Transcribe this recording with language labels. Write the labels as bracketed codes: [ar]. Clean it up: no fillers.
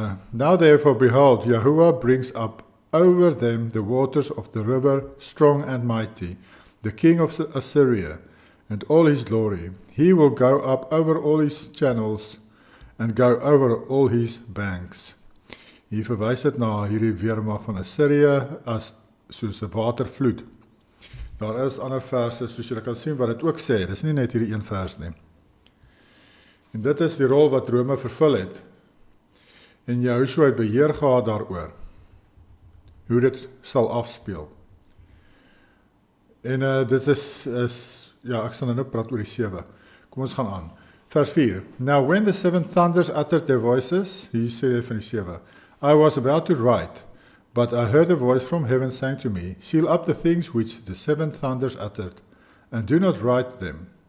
[en] Now therefore behold, Yahuwah brings up over them the waters of the river, strong and mighty, the king of Assyria, and all his glory. He will go up over all his channels, and go over all his banks. [af] Hier verwys dit na hierdie weermag van Assirië as soos 'n watervloed. Daar is ander verse, soos julle kan sien, wat dit ook sê. Dis nie net hierdie een vers nie. En dit is die rol wat Rome vervul het. En Jehoshua het beheer gehad daaroor. Hoe dit sal afspeel. En dit is, ja, ek sal nou praat oor die 7. Kom ons gaan aan. Vers 4. [en] Now when the seven thunders uttered their voices, [af] hier sê van die 7, [en] I was about to write, but I heard a voice from heaven saying to me, seal up the things which the seven thunders uttered, and do not write them.